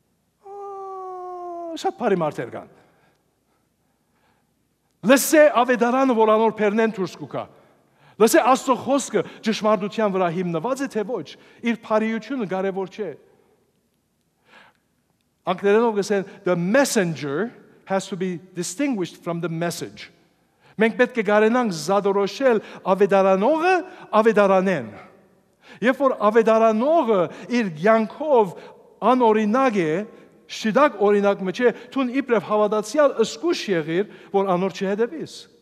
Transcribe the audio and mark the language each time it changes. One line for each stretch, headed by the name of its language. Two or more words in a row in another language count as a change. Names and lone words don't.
Armenian: Շատ բարի մարդեր կան։ Լսե ավետարանը, որ անոր փերնեն դուրս կուքա։ Լսե Աստծո խոսքը ճշմարտության վրա հիմնված է թե ոչ, իր բարիությունը կարևոր չէ։ Անգլերենով գսեն
English: the messenger has to be distinguished from the message.
Armenian: Մենք պետք է կարենանք զադորոշել ավետարանողը ավետարանեն։ Երբ որ ավետարանողը իր կյանքով անօրինակ է, շիդակ օրինակ մեջ է, թուն իբրև հավատացյալ ըսկուշ եղիր, որ անոր չհետևիս։